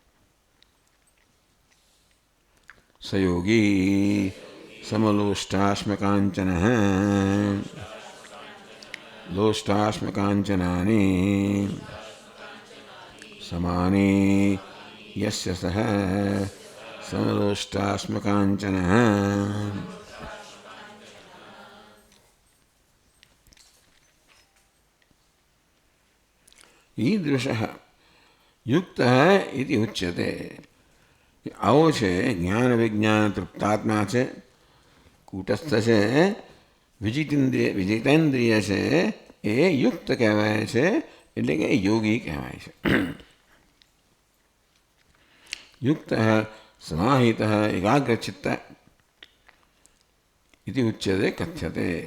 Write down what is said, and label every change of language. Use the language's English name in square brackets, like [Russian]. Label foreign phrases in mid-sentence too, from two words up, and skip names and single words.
[Sanskrit] सयोगी समलोष्टाश्मकांचन लोष्टाश्मकांचनानी समानी यस्य सह समलोष्टाश्मकांचन ईदृशः युक्तः इति उच्यते। [Gujarati] આવો છે જ્ઞાન વિજ્ઞાન તૃપ્તાત્મા છે, કૂટસ્થ છે, વિજિતેન્દ્રિય છે, એ યુક્ત કહેવાય છે, એટલે કે યોગી કહેવાય છે. [Sanskrit] युक्त समाहित एकाग्रचित्त इति उच्यते कथ्यते.